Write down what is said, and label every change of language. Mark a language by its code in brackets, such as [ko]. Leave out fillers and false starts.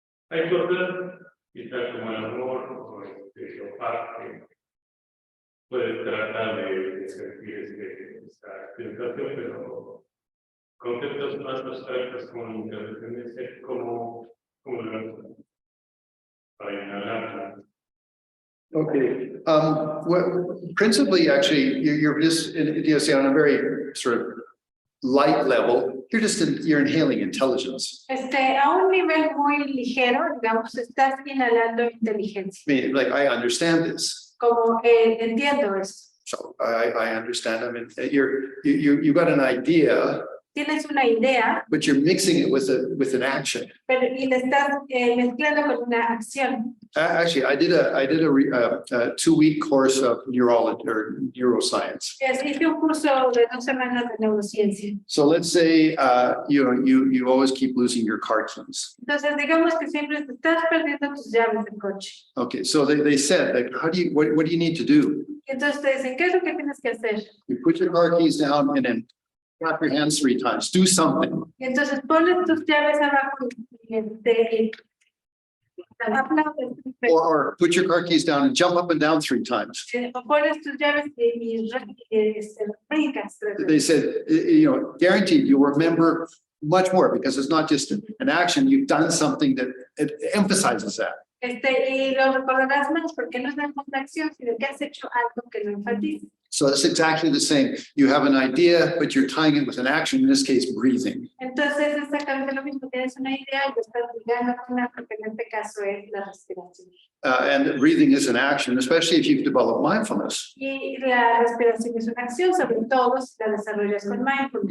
[es] Hay cosas, quizás como el amor o paz, que puede tratar de sentir esa sensación, pero conceptos más abstractos como la interdependencia, como para inhalar [en] Okay, principally, actually, you're just, on a very sort of light level, you're inhaling intelligence. [es] A un nivel muy ligero, digamos, estás inhalando inteligencia. [en] I mean, like, I understand this. [es] Como entiendo eso. [en] So I understand. I mean, you got an idea, [es] Tienes una idea, [en] but you're mixing it with an action. [es] pero y le estás mezclando con una acción. [en] Actually, I did a 2-week course of neurology or neuroscience. [es] Hice un curso de 2 semanas de neurociencia. [en] So let's say you always keep losing your car keys. [es] Entonces, digamos que siempre te estás perdiendo tus llaves del coche. [en] Okay, so they said, like, what do you need to do? [es] Entonces te dicen, ¿qué es lo que tienes que hacer? [en] You put your car keys down and then clap your hands 3 times. Do something. [es] Y entonces pones tus llaves abajo y aplaudes. [en] Or put your car keys down and jump up and down 3 times. [es] O pones tus llaves y brincas. [en] They said, guaranteed you'll remember much more because it's not just an action. You've done something that it emphasizes that. [es] Y lo recordarás más porque no es la acción, sino que has hecho algo que lo enfatiza. [en] So it's exactly the same. You have an idea, but you're tying it with an action, in this case, breathing. [es] Entonces, es exactamente lo mismo. Tienes una idea y lo estás ligando con una, porque en este caso es la respiración. [en] And breathing is an action, especially if you've developed mindfulness. [es] Y la respiración es una acción, sobre todo si la desarrollas con mindfulness.